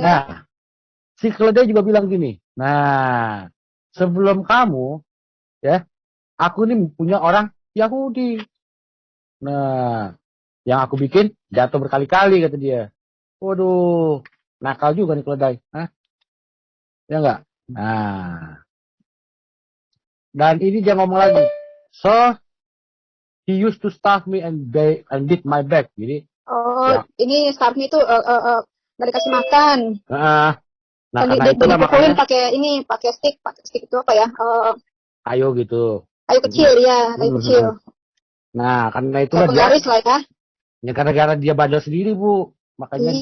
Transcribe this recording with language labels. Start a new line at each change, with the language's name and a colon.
Indonesian: Nah, si keledai juga bilang gini, nah, sebelum kamu, ya, aku ini punya orang Yahudi. Nah, yang aku bikin jatuh berkali-kali, kata dia. Waduh, nakal juga nih keledai. Hah? Ya enggak? Nah, dan ini dia ngomong lagi.
English: So, he used to starve me and beat my back.
Indonesian: Jadi, ya. Ini
English: starve me
Indonesian: itu nggak dikasih makan. Nah, karena itu dipukulin pakai stick itu apa ya? Kayu gitu. Kayu kecil ya, kayu kecil. Nah, karena itulah dia. Penggaris lah ya. Ya karena dia bandel sendiri, Bu. Makanya